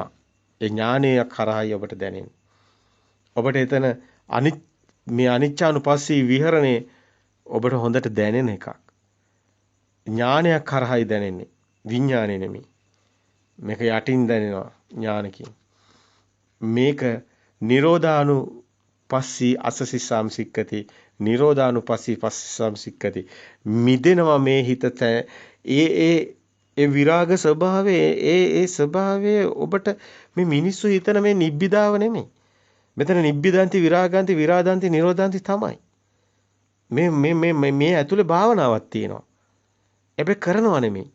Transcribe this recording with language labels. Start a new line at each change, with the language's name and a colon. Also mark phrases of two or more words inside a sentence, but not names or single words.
Sinhala: ඒ ඥානය කරායි ඔබට දැනෙන්නේ. ඔබට එතන මේ
Pali: අනිච්චානුපස්සී විහරණේ
Sinhala: ඔබට හොඳට දැනෙන එකක්. ඥානයක් කරායි දැනෙන්නේ. විඥානේ නෙමෙයි. මේක යටින් දැනෙනවා ඥානකින්. මේක
Pali: නිරෝධානුපස්සී අසසිස්සාම් සික්කති. නිරෝධානුපස්සී පස්සම් සික්කති.
Sinhala: මිදෙනවා මේ හිත ඒ විරාග ස්වභාවයේ ඒ ස්වභාවයේ ඔබට මේ මිනිස්සු හිතන මේ නිබ්බිදාව නෙමෙයි. මෙතන
Pali: නිබ්බිදාන්ති විරාගාන්ති විරාදාන්ති නිරෝධාන්ති
Sinhala: තමයි. මේ ඇතුලේ භාවනාවක් තියෙනවා. හැබැයි කරනව නෙමෙයි.